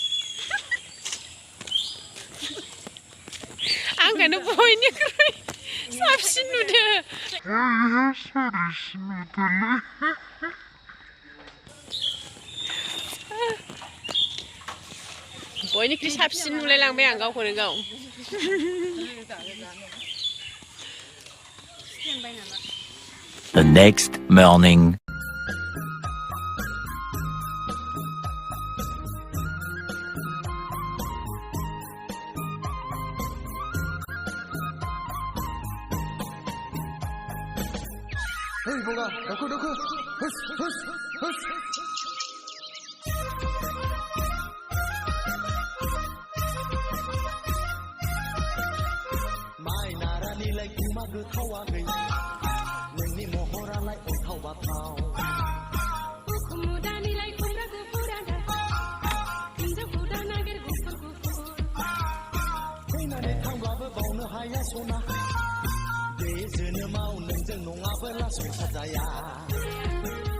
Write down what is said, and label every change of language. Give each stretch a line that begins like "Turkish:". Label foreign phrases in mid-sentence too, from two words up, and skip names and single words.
Bodo: आंखौनो बयनिख्रुइ साबसिन नुदो। बयनिख्रुइ साबसिन नुलायलांबाय आं गावखौनो गाव।
English: The next morning.
Bodo: Hey, Boga, daku. Hus. Mai narani lai kuma gothawa gai, nोंनि महरालाय अन्थाव बाथाव। उखुमुदानि लाइ खुमब्रा गुफुरागा, हिन्जावखौ दा नागिर गुफुर गुफुर। फैनानै थांब्लाबो बावनो हाया सना, बे जोनोमाव नोंजों नङाबोला संसार जाया।